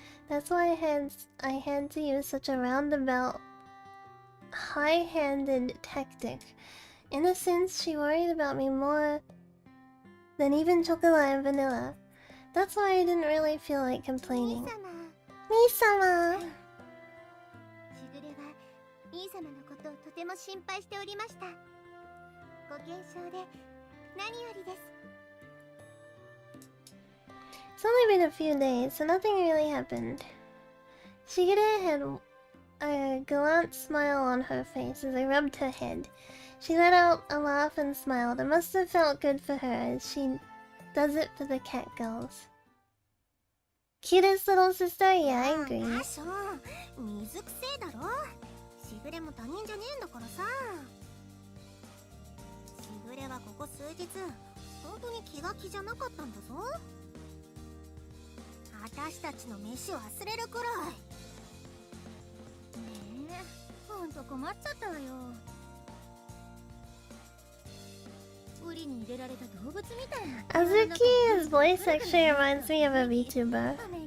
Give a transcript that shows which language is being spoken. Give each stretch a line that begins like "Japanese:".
English: That's why I had to use such a roundabout, high-handed tactic. In a sense, she worried about me more than even chocolate and vanilla. That's why I didn't really feel like complaining.
Japanese: Nii-sama! しぐれは兄様のことをとても心配しておりました。ご健勝で何よりです。
English: It's only been a few days, so nothing really happened. Shigure had a gallant smile on her face as I rubbed her head. She let out a laugh and smiled. It must have felt good for her as she does it for the cat girls. Cutest little sister? Yeah, I agree.
Japanese: そう、水くせえだろ。しぐれも他人じゃねえんだからさ。しぐれはここ数日、本当に気が気じゃなかったんだぞ。私たちの飯を忘れるくらい。ねえ、ほんと困っちゃったわよ。檻に入れられた動物みたいな。
English: Azuki's voice actually reminds me of a VTuber.